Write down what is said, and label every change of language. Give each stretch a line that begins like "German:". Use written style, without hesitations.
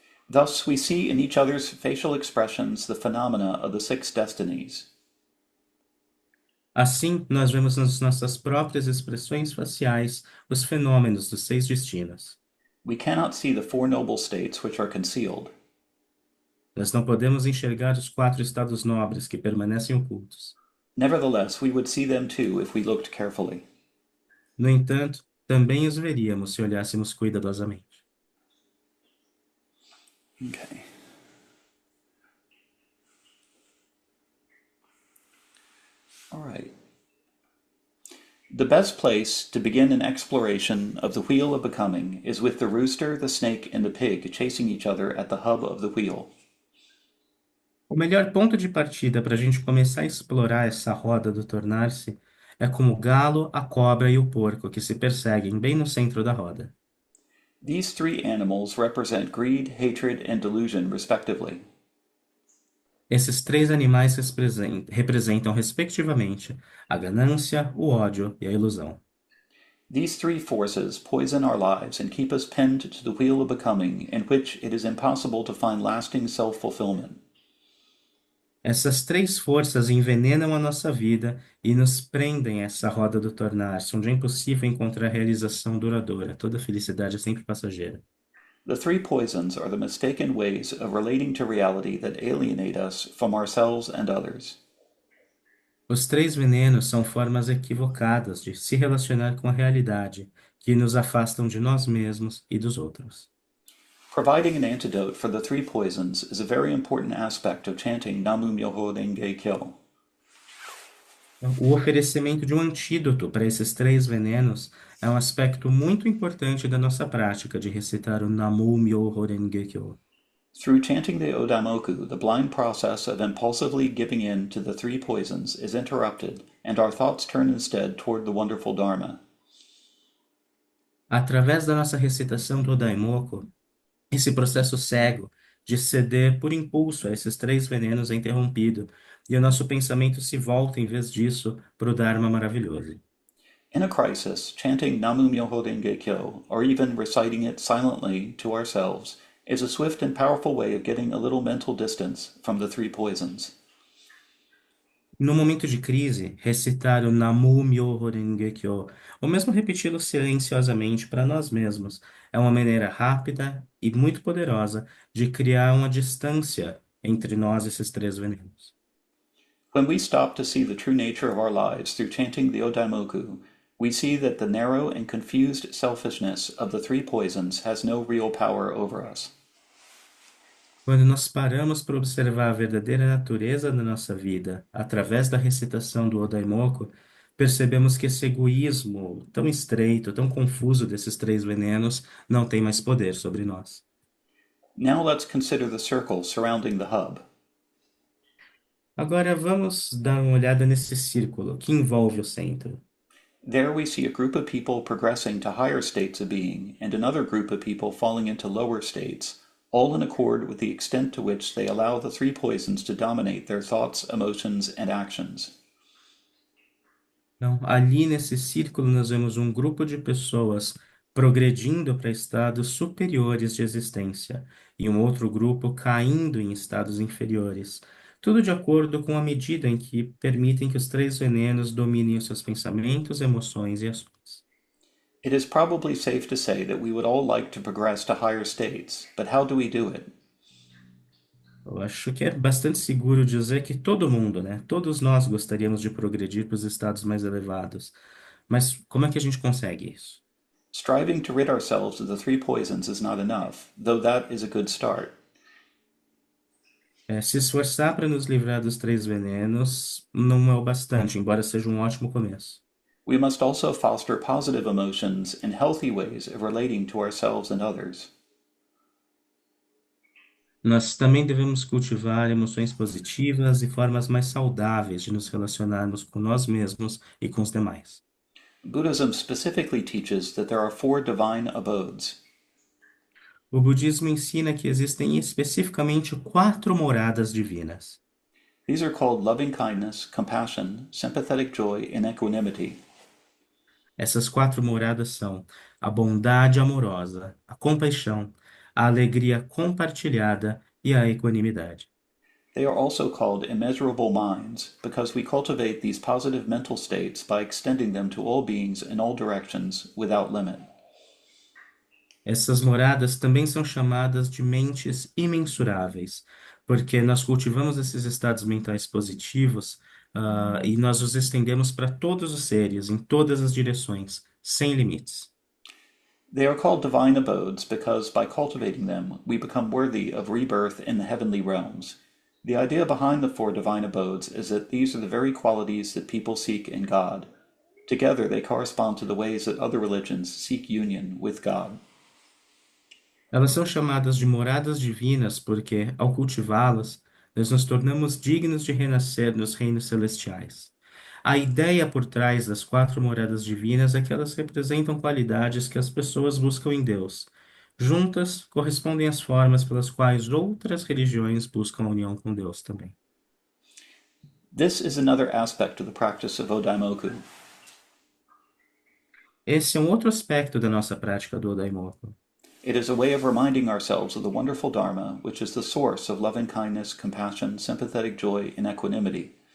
English: Thus, we see in each other's facial expressions the phenomena of the six destinies.
Portuguese: Assim, nós vemos nas nossas próprias expressões faciais os fenômenos dos seis destinos.
English: We cannot see the Four Noble States which are concealed.
Portuguese: Nós não podemos enxergar os quatro estados nobres que permanecem ocultos.
English: Nevertheless, we would see them too if we looked carefully.
Portuguese: No entanto, também os veríamos se olhássemos cuidadosamente.
English: Okay. All right. The best place to begin an exploration of the wheel of becoming is with the rooster, the snake, and the pig chasing each other at the hub of the wheel.
Portuguese: O melhor ponto de partida para a gente começar a explorar essa roda do tornar-se é como o galo, a cobra e o porco que se perseguem bem no centro da roda.
English: These three animals represent greed, hatred, and delusion, respectively.
Portuguese: Esses três animais representam, respectivamente, a ganância, o ódio e a ilusão.
English: These three forces poison our lives and keep us pinned to the wheel of becoming, in which it is impossible to find lasting self fulfillment.
Portuguese: Essas três forças envenenam a nossa vida e nos prendem a essa roda do tornar-se, onde é impossível encontrar realização duradoura. Toda felicidade é sempre passageira.
English: The three poisons are the mistaken ways of relating to reality that alienate us from ourselves and others.
Portuguese: Os três venenos são formas equivocadas de se relacionar com a realidade, que nos afastam de nós mesmos e dos outros.
English: Providing an antidote for the three poisons is a very important aspect of chanting Namu Myoho Renge Kyo.
Portuguese: O oferecimento de um antídoto para esses três venenos é um aspecto muito importante da nossa prática de recitar o Namu Myoho Renge Kyo.
English: Through chanting the Odaimoku, the blind process of impulsively giving in to the three poisons is interrupted, and our thoughts turn instead toward the wonderful Dharma.
Portuguese: Através da nossa recitação do Daimoku, esse processo cego de ceder por impulso a esses três venenos é interrompido e o nosso pensamento se volta, em vez disso, para o Dharma maravilhoso.
English: In a crisis, chanting Namu Myoho Renge Kyo, or even reciting it silently to ourselves, is a swift and powerful way of getting a little mental distance from the three poisons.
Portuguese: No momento de crise, recitar o Namu Myoho Renge Kyo, ou mesmo repeti-lo silenciosamente para nós mesmos, é uma maneira rápida e muito poderosa de criar uma distância entre nós e esses três venenos.
English: When we stop to see the true nature of our lives through chanting the Odaimoku, we see that the narrow and confused selfishness of the three poisons has no real power over us.
Portuguese: Quando nós paramos para observar a verdadeira natureza da nossa vida através da recitação do Odaimoku, percebemos que esse egoísmo tão estreito, tão confuso desses três venenos não tem mais poder sobre nós.
English: Now let's consider the circle surrounding the hub.
Portuguese: Agora vamos dar uma olhada nesse círculo que envolve o centro.
English: There we see a group of people progressing to higher states of being, and another group of people falling into lower states, all in accord with the extent to which they allow the three poisons to dominate their thoughts, emotions, and actions.
Portuguese: Então, ali nesse círculo nós vemos um grupo de pessoas progredindo para estados superiores de existência e um outro grupo caindo em estados inferiores. Tudo de acordo com a medida em que permitem que os três venenos dominem os seus pensamentos, emoções e ações.
English: It is probably safe to say that we would all like to progress to higher states, but how do we do it?
Portuguese: Eu acho que é bastante seguro dizer que todo mundo, né? Todos nós gostaríamos de progredir para os estados mais elevados. Mas como é que a gente consegue isso?
English: Striving to rid ourselves of the three poisons is not enough, though that is a good start.
Portuguese: Se esforçar para nos livrar dos três venenos não é o bastante, embora seja um ótimo começo.
English: We must also foster positive emotions and healthy ways of relating to ourselves and others.
Portuguese: Nós também devemos cultivar emoções positivas e formas mais saudáveis de nos relacionarmos com nós mesmos e com os demais.
English: Buddhism specifically teaches that there are four divine abodes.
Portuguese: O budismo ensina que existem especificamente quatro moradas divinas.
English: These are called loving kindness, compassion, sympathetic joy, and equanimity.
Portuguese: Essas quatro moradas são a bondade amorosa, a compaixão, a alegria compartilhada e a equanimidade.
English: They are also called immeasurable minds because we cultivate these positive mental states by extending them to all beings in all directions without limit.
Portuguese: Essas moradas também são chamadas de mentes imensuráveis, porque nós cultivamos esses estados mentais positivos, e nós os estendemos para todos os seres, em todas as direções, sem limites.
English: They are called divine abodes because by cultivating them, we become worthy of rebirth in the heavenly realms. The idea behind the four divine abodes is that these are the very qualities that people seek in God. Together, they correspond to the ways that other religions seek union with God.
Portuguese: Elas são chamadas de moradas divinas porque, ao cultivá-las, nós nos tornamos dignos de renascer nos reinos celestiais. A ideia por trás das quatro moradas divinas é que elas representam qualidades que as pessoas buscam em Deus. Juntas, correspondem às formas pelas quais outras religiões buscam a união com Deus também.
English: This is another aspect of the practice of Odaimoku.
Portuguese: Esse é um outro aspecto da nossa prática do Odaimoku.
English: It is a way of reminding ourselves of the wonderful Dharma, which is the source of loving kindness, compassion, sympathetic joy, and equanimity.